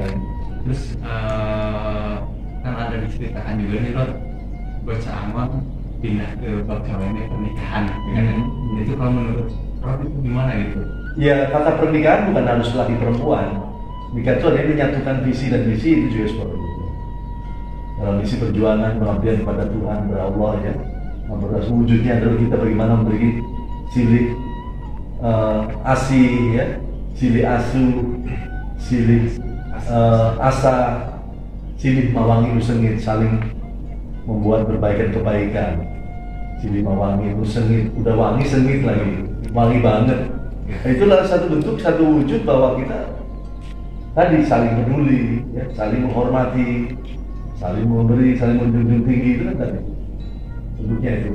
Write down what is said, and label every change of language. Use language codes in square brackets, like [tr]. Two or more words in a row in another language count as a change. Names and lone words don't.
[id] Terus kan ada diceritakan juga nih Lord, bocah Amon pindah ke bagaimana pernikahan, kan? Itu kalau menurut Rob itu gimana gitu? Ya, kata pernikahan bukan harus laki perempuan. Nikah itu hanya menyatukan visi dan misi, itu juga seperti itu. Dalam misi perjuangan pengabdian kepada Tuhan, kepada Allah, ya, wujudnya adalah kita bagaimana memberi [su] silih asih, [id] ya, [su] silih asuh, silih asa, silih mawangi nusengit, [id] saling membuat perbaikan-kebaikan. [su] Silih mawangi nusengit, [id] udah wangi sengit lagi, wangi banget. Nah, itulah satu bentuk, satu wujud bahwa kita tadi saling peduli, ya, saling menghormati, saling memberi, saling menjunjung tinggi, itu kan tadi bentuknya itu.